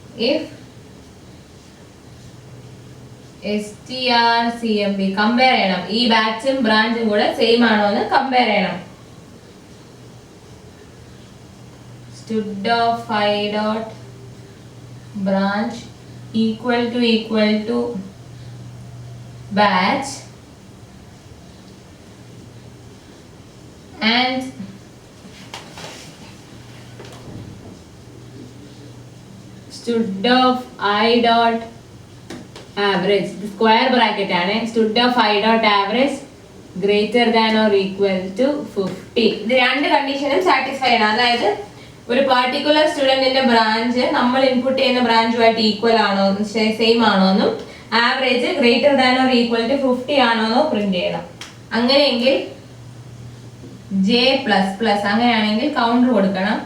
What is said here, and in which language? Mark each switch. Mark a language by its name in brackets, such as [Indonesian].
[Malayalam] if strcmp compare ചെയ്യണം, ഈ ബാച്ചും ബ്രാഞ്ചും കൂടെ സെയിം ആണോ എന്ന് കമ്പയർ ചെയ്യണം. [English] stud of I dot branch equal to batch and stud of I dot average, [Malayalam] square bracket ആണ്, [English] stud of I dot average greater than or equal to 50. [Malayalam] ഇത് രണ്ട് കണ്ടീഷനും satisfy ആണ്. അതായത് ഒരു പർട്ടിക്കുലർ സ്റ്റുഡന്റിന്റെ ബ്രാഞ്ച് നമ്മൾ ഇൻപുട്ട് ചെയ്യുന്ന ബ്രാഞ്ചുമായിട്ട് equal ആണോ, same ആണോ എന്നും average [English] greater than or equal to 50 [Malayalam] ആണോന്നോ print ചെയ്യണം. അങ്ങനെയെങ്കിൽ ജെ പ്ലസ് പ്ലസ്, അങ്ങനെയാണെങ്കിൽ കൗണ്ടർ കൊടുക്കണം.